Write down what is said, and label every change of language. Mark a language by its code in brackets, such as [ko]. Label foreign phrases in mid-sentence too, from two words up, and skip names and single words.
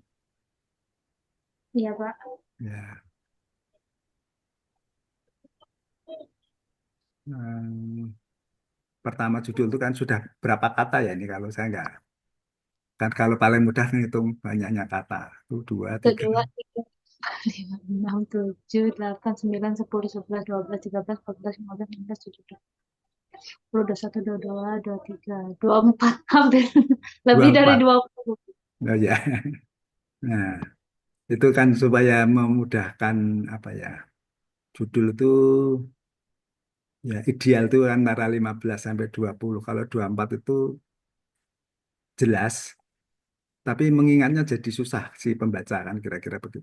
[id] Iya, Pak. Ya, hmm, pertama judul itu kan sudah berapa kata ya ini kalau saya nggak. Kan kalau paling mudah ngitung banyaknya kata. Itu dua, Satu, tiga. dua, tiga, empat, lima, enam, tujuh, delapan, sembilan, sepuluh, sebelas, dua belas, tiga belas, empat belas, lima belas, enam belas, tujuh belas, dua puluh satu, dua puluh dua, dua puluh tiga, dua puluh empat, hampir lebih dari 24. 20. Oh ya. Nah, itu kan supaya memudahkan apa ya? Judul itu ya ideal itu antara 15 sampai 20. Kalau 24 itu jelas, tapi mengingatnya jadi susah si pembaca kan kira-kira begitu.